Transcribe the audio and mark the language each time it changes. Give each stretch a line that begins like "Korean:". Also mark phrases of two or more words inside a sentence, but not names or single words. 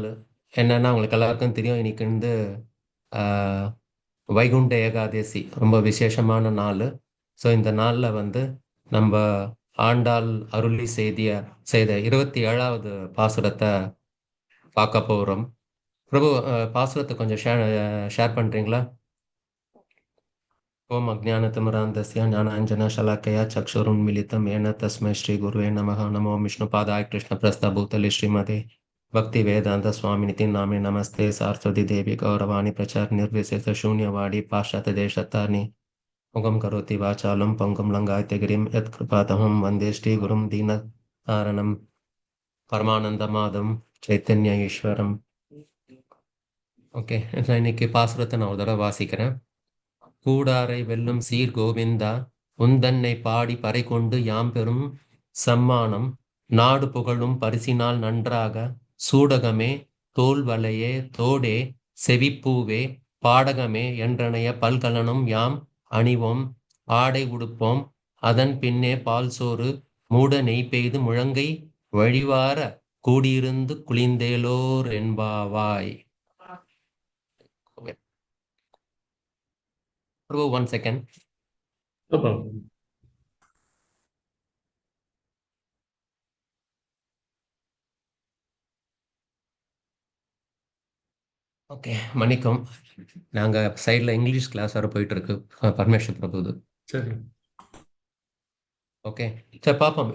Tamil: என்னன்னா உங்களுக்கு எல்லாருக்கும் தெரியும், இன்னைக்கு ஆஹ், வைகுண்ட ஏகாதசி ரொம்ப விசேஷமான நாள். ஸோ இந்த நாளில் நம்ம ஆண்டாள் அருளி செய்த 27வது பாசுரத்தை பார்க்க போகிறோம். பிரபு, பாசுரத்தை கொஞ்சம் ஷேர் பண்ணுறீங்களா?
Sanskrit: ओम अज्ञानतिमिरान्धस्य ज्ञानाञ्जनशलाकया चक्षुरुन्मीलितं येन तस्मै श्रीगुरुवे नमः। नमो विष्णुपादाय कृष्णप्रस्थभूतले श्रीमते भक्तिवेदान्तस्वामिनिति नामे नमस्ते सारस्वती देवी गौरवाणी प्रचार निर्विशेषशून्यवादी पाश्चात्यदेशतानि मुखं करोति वाचालं पङ्गुं लङ्घयते यत्कृपातमं वन्दे श्रीगुरुं दीनतारणं परमानन्दमाधवं चैतन्य ईश्वरम्.
Tamil: ஓகே, இன்னைக்கு பாசுரத்தை நான் ஒரு தடவை வாசிக்கிறேன். கூடாரை வெல்லும் சீர் கோவிந்தா, உந்தன்னை பாடி பறை கொண்டு யாம் பெறும் சம்மானம், நாடு புகழும் பரிசினால் நன்றாக சூடகமே தோல்வளையே தோடே செவிப்பூவே பாடகமே என்றனைய பல்கலனும் யாம் அணிவோம், ஆடை உடுப்போம், அதன் பின்னே பால் சோறு மூட நெய் பெய்து முழங்கை வழிவார கூடியிருந்து குளிந்தேலோர் என்பாவாய்.
English: Bro, 1 second. No problem.
Tamil: ஓகே, மன்னிக்கும். நாங்கள் சைடில்
English: English class
Tamil: வர போயிட்டு இருக்கு. பரமேஸ்வர் பிரபுது. சரி. ஓகே, சரி பார்ப்போம்.